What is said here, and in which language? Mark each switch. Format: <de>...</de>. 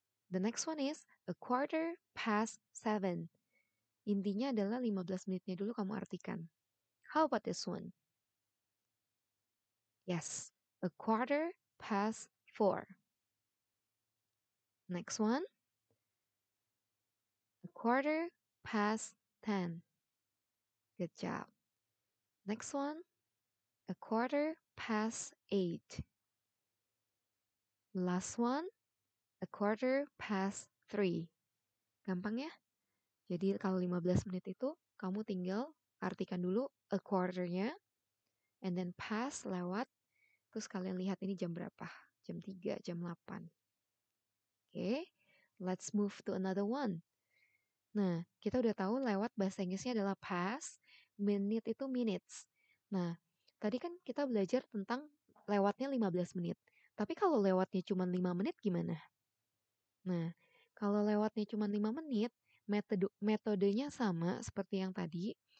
<en>The next one is a quarter past 7.</en> <id>Intinya adalah 15 menitnya dulu kamu artikan.</id> <en>How about this one? Yes, a quarter past 4. Next one, a quarter past 10. Good job. Next one, a quarter past 8. Last one, a quarter past 3.</en> <id>Gampang ya? Jadi kalau 15 menit itu kamu tinggal artikan dulu a quarter-nya</id> <en>and then</en> <id>pass lewat, terus kalian lihat ini jam berapa? Jam 3, jam 8.</id> <en>Oke, let's move to another one.</en> <id>Nah, kita udah tahu lewat bahasa Inggrisnya adalah pass, menit itu minutes. Nah, tadi kan kita belajar tentang lewatnya 15 menit. Tapi kalau lewatnya cuma 5 menit gimana? Nah, kalau lewatnya cuma 5 menit, metodenya sama seperti yang tadi.</id>